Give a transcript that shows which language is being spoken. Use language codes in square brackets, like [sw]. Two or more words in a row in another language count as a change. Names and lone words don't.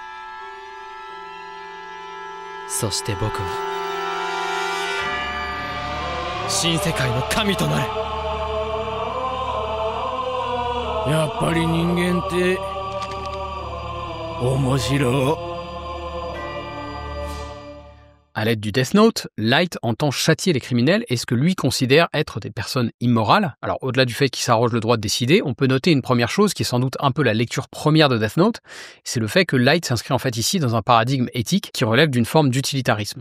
[ja] そして僕は新世界の神となる。やっぱり人間って面白い。 [fr] À l'aide du Death Note, Light entend châtier les criminels et ce que lui considère être des personnes immorales. Alors au-delà du fait qu'il s'arroge le droit de décider, on peut noter une première chose qui est sans doute un peu la lecture première de Death Note, c'est le fait que Light s'inscrit en fait ici dans un paradigme éthique qui relève d'une forme d'utilitarisme.